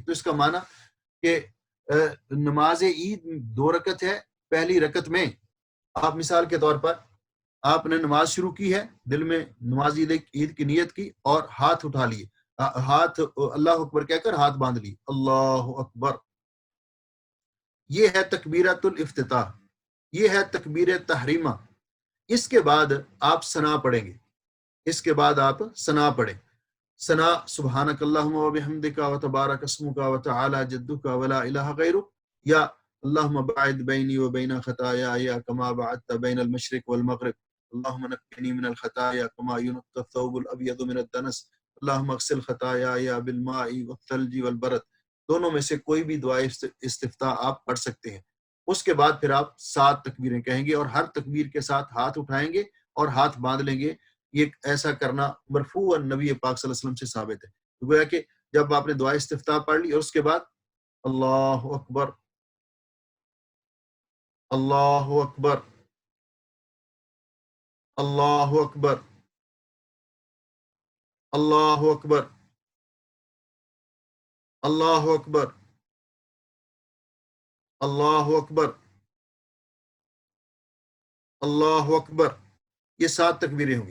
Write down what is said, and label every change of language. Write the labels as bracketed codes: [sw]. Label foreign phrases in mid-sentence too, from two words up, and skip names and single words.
[ur] تو اس کا معنی کہ نماز عید 2 رکعت ہے، پہلی رکعت میں آپ مثال کے طور پر آپ نے نماز شروع کی ہے، دل میں نماز عید کی نیت کی اور ہاتھ اٹھا لیے، ہاتھ [ar] اللہ اکبر [ur] کہہ کر ہاتھ باندھ لیے، [ar] اللہ اکبر، [ur] یہ ہے [ar] تکبیرۃ الافتتاح، [ur] یہ ہے تکبیر تحریمہ۔ اس کے بعد آپ ثنا پڑھیں گے، اس کے بعد آپ ثنا پڑھیں۔ [ar] ثنا سبحانک اللہم و بحمدک و تبارک اسمک و تعالی جدک ولا الہ غیرک، یا اللہم باعد بینی و بین خطایای کما بعدت بین المشرق والمغرب، اللہم نقنی من الخطایا کما ینقى الثوب الابیض من الدنس، اللہم اغسل خطایای بالماء والثلج والبرد۔ [ur] دونوں میں سے کوئی بھی دعا استفتاح آپ پڑھ سکتے ہیں۔ اس کے بعد پھر آپ 7 تکبیریں کہیں گے، اور ہر تکبیر کے ساتھ ہاتھ اٹھائیں گے اور ہاتھ باندھ لیں گے۔ یہ ایسا کرنا مرفوعاً نبی پاک [ar] صلی اللہ علیہ وسلم [ur] سے ثابت ہے۔ تو گویا کہ جب آپ نے دعا استفتاح پڑھ لی اور اس کے بعد [ar] اللہ اکبر، اللہ اکبر، اللہ اکبر، اللہ اکبر، اللہ اکبر، اللہ اکبر، اللہ اکبر، [ur] یہ 7 تکبیریں ہوں گی۔